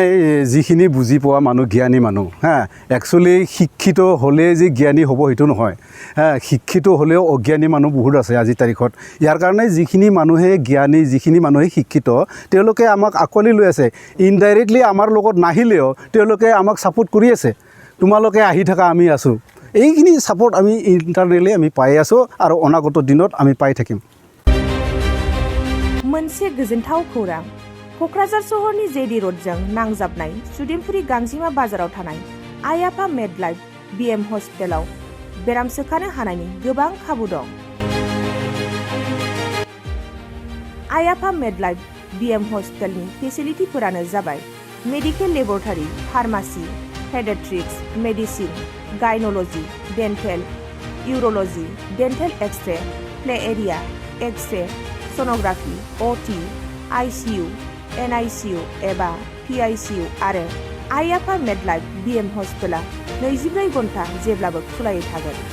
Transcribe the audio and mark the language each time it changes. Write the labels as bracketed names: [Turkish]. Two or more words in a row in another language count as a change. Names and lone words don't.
[Assamese] যিখিনি বুজি পোৱা মানুহ জ্ঞানী মানুহ একচুৱেলি শিক্ষিত হ'লে যে জ্ঞানী হ'ব সেইটো নহয় শিক্ষিত হ'লেও অজ্ঞানী মানুহ বহুত আছে আজিৰ তাৰিখত ইয়াৰ কাৰণে যিখিনি মানুহে জ্ঞানী যিখিনি মানুহে শিক্ষিত তেওঁলোকে আমাক আঁকোৱালি লৈ আছে ইনডাইৰেক্টলি আমাৰ লগত নাহিলেও তেওঁলোকে আমাক ছাপোৰ্ট কৰি আছে তোমালোকে আহি থাকা আমি আছোঁ এইখিনি ছাপোৰ্ট আমি ইণ্টাৰনেলি আমি পাই আছোঁ আৰু অনাগত দিনত আমি পাই থাকিম [Bodo] मोनसे गोजोनथाव खौरां क'क्राझार सहरनि जेडि र'डजों नांजाबनाय सुदेमपुरि गांजिमा बाजाराव थानाय आइ आफा मेडलाइफ बिएम हस्पिटालाव बेराम सोखानो हानायनि गोबां खाबु दं आइ आफा मेडलाइफ बिएम हस्पिटालनि फेसिलिटिफोरानो जाबाय [English] medical laboratory pharmacy pediatrics medicine gynaecology dental urology dental x-ray play area x-ray sonography OT ICU NICU [Bodo] एबा पीआईसीयू आरो आइ आफा मेडलाइफ बिएम हस्पिटाला 24 घन्टा जेब्लाबो खुलायै थागोन